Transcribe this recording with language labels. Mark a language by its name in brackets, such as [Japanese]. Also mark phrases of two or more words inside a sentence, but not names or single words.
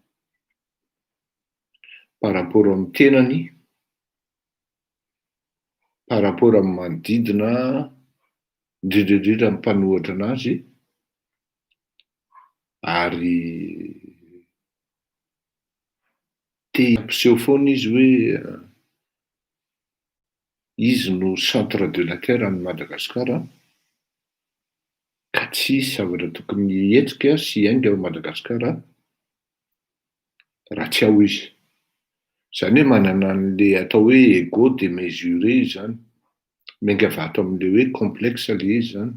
[French] par rapport [Malagasy] amin'ny tenany, [French] par rapport [Malagasy] amin'ny manodidina indrindraindrindra amin'ny mpanohitra anazy ary ampiseho foana izy hoe izy no [French] centre de la terre [Malagasy] any Madagasikara ka tsisy zavatra tokony hihetsika sy hiainga ao Madagasikara raha tsy ao izy. Izany hoe manana an'le atao hoe [French] ego démesuré [Malagasy] zany, miainga avy ato amin'le hoe complexe le izy zany.